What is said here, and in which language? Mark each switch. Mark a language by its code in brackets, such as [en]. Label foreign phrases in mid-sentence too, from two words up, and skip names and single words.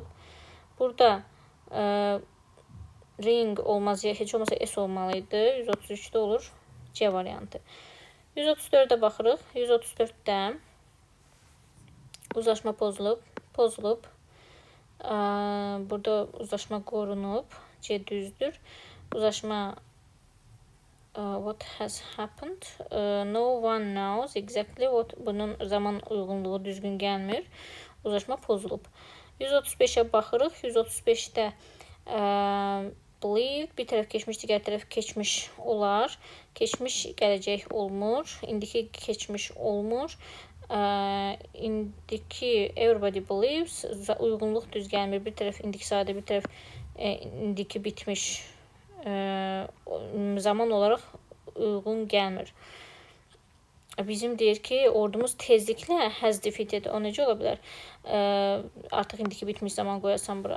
[az] Burada ring olmaz, heç olmasa S olmalıydı. 133'də olur C variantı. 134'ə baxırıq. 134'də uzlaşma pozulub. Burada uzlaşma qorunub. C düzdür. Uzlaşma [en] what has happened? No one knows exactly what. [az] Bunun zaman uyğunluğu düzgün gəlmir. Uzlaşma pozulub. 135'ə baxırıq. 135'də believe, bir tərəf keçmiş, digər tərəf keçmiş olar. Keçmiş gələcək olmur. İndiki keçmiş olmur. İndiki [en] everybody believes, [az] uyğunluq düz gəlmir. Bir tərəf indiki sadə, bir tərəf indiki bitmiş. Zaman olaraq uyğun gəlmir. Bizim deyir ki, ordumuz tezliklə [en] has defeated. [az] O necə ola bilər? Artıq indiki bitmiş zaman qoyasan bura.